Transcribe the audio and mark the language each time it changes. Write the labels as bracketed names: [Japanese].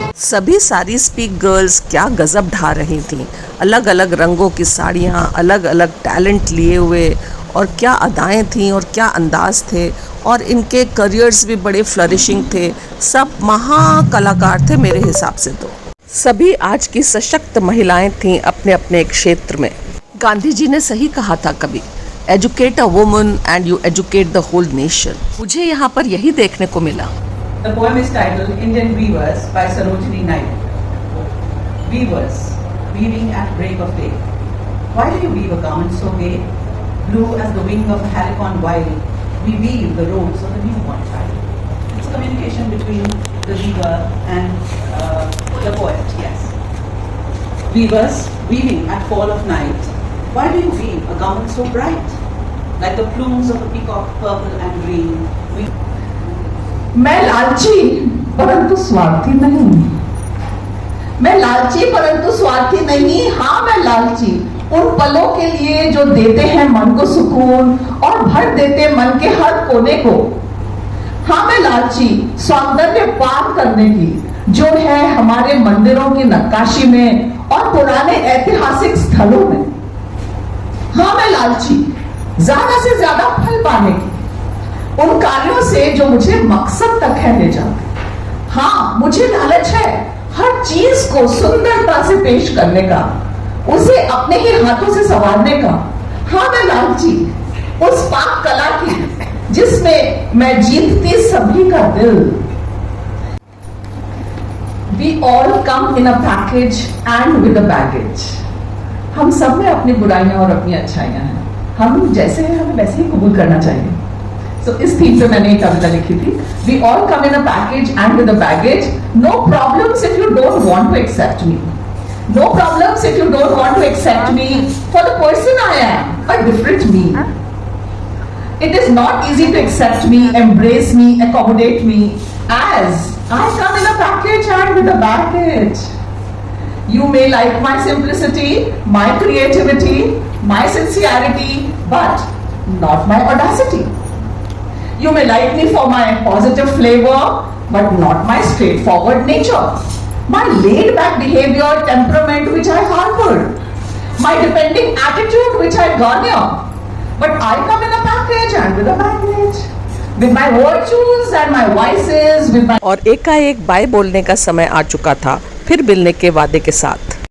[Hindi] सभी sari speak girls क्या गजब ढा रही थीं। अलग अलग रंगों की साड़ियाँ, अलग अलग टैलेंट लिए हुए और क्या अदाएँ थीं और क्या अंदाज थे और इनके करियर्स भी बड़े फ्लरिशिंग थे। सब महाकलाकार थे मेरे हिसाब से। तो सभी आज की सशक्त महिलाएं थीं अपने अपने क्षेत्र में। गांधी जी ने सही कहा था कभी, [English] Educate a woman and you educate the whole nation. [Hindi] मुझे यहाँ पर यही देखने को मिला। [English] The poem is titled Indian Weavers by Sarojini Naidu. Weavers, weaving at break of day. Why do you weave a garment so gay? Blue as the wing of the helicon wild, we weave the robes of the newborn child. It's a communication between the weaver and the poet, yes. Weavers, weaving at fall of night. Why do you weave a garment so bright? Like the plumes of a peacock, purple and green. [Hindi] मैं लालची परंतु स्वार्थी नहीं। मैं लालची परंतु स्वार्थी नहीं। हाँ, मैं लालची उन पलों के लिए जो देते हैं मन को सुकून और भर देते मन के हर कोने को। हाँ, मैं लालची सौंदर्य पार करने की, जो है हमारे मंदिरों की नक्काशी में और पुराने ऐतिहासिक स्थलों में। हाँ, मैं लालची ज्यादा से ज्यादा फल पाने की, उन कार्यों से जो मुझे मकसद तक है ले जाते। हाँ, मुझे लालच है हर चीज को सुंदरता से पेश करने का, उसे अपने ही हाथों से संवारने का। हाँ, मैं लालची उस पाक कला की जिसमें मैं जीतती सभी का दिल। [English] We all come in a package and with a baggage. [Hindi] हम सब में अपनी बुराइयां और अपनी अच्छाइयां हैं। हम जैसे हैं हमें वैसे ही कबूल करना चाहिए। So, इस थीम पे मैंने एक कविता लिखी थी। [English] We all come in a package and with a baggage. No problems if you don't want to accept me. No problems if you don't want to accept me for the person I am, a different me. It is not easy to accept me, embrace me, accommodate me, as I come in a package and with a baggage. You may like my simplicity, my creativity, my sincerity, but not my audacity. You may like me for my positive flavor, but not my straightforward nature. My laid-back behavior, temperament which I harbor, my depending attitude which I garner. But I come in a package and with a baggage, with my virtues and my vices, with my [Hindi] और एकाएक bye बोलने का समय आ चुका था, फिर मिलने के वादे के साथ।